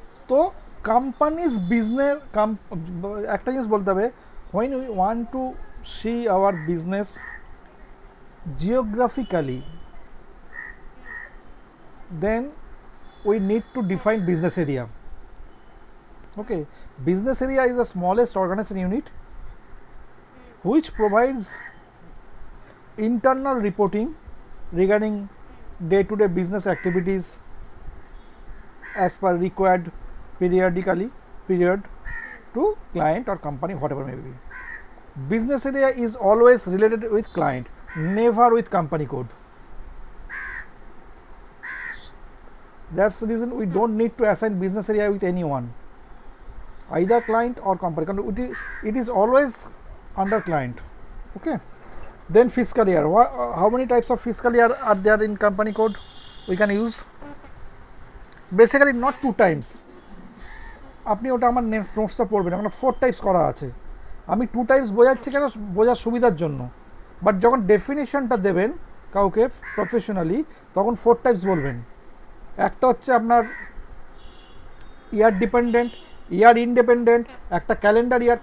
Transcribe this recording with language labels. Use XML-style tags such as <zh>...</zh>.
<bn>তো companies business একটা জিনিস বলতে হবে,</bn> <en>When we want to see our business geographically, then we need to define business area. Okay, business area is the smallest organization unit which provides internal reporting regarding day-to-day business activities as per required period to client or company, whatever may be. Business area is always related with client, never with company code. That's the reason we don't need to assign business area with anyone, either client or company. It is always under client. Okay. Then fiscal year. How many types of fiscal year are there in company code we can use? Basically not 2 times.</en> <bn>আপনি ওটা আমার নোটসটা পড়বেন, আমার 4 types করা আছে। আমি 2 types বোঝাচ্ছি কেন, বোঝার সুবিধার জন্য। বাট যখন ডেফিনেশনটা দেবেন কাউকে প্রফেশনালি, তখন 4 টাইপস বলবেন। একটা হচ্ছে আপনার ইয়ার ডিপেন্ডেন্ট, ইয়ার ইন্ডিপেন্ডেন্ট, একটা ক্যালেন্ডার ইয়ার।</bn>